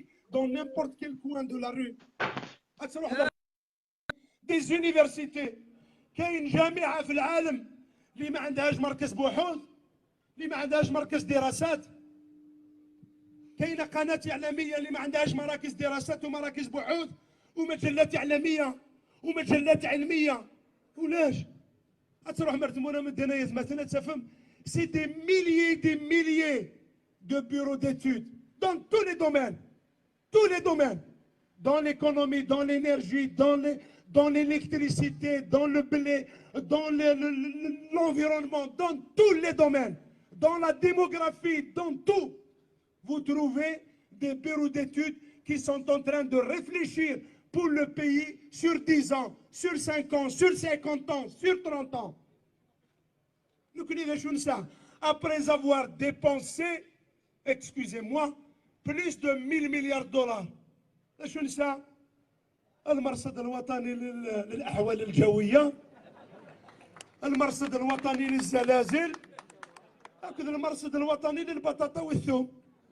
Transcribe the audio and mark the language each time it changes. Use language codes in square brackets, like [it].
[fr] Dans n'importe quel coin de la rue. Des universités. [ar] كاين جامعة في العالم اللي ما عندهاش مركز بحوث، اللي ما عندهاش مركز دراسات. كاينة قناة إعلامية اللي ما عندهاش مراكز دراسات ومراكز بحوث ومجلات إعلامية ومجلات علمية. ولاش؟ تروح مرتمونة من الدنيا مثلا تفهم. [fr] C'est des milliers de bureaux d'études dans tous les domaines, dans l'économie, dans l'énergie, dans l'électricité, dans le blé, dans l'environnement, dans tous les domaines, dans la démographie, dans tout. Vous trouvez des bureaux d'études qui sont en train de réfléchir pour le pays sur 10 ans, sur 5 ans, sur 50 ans, sur 30 ans. Nous connaissons ça. Après avoir dépensé, excusez-moi, plus de 1000 milliards de dollars. [ar] شنو ça? المرصد الوطني للأحوال الجوية، المرصد الوطني للزلازل، هكذا المرصد الوطني للبطاطا والثوم.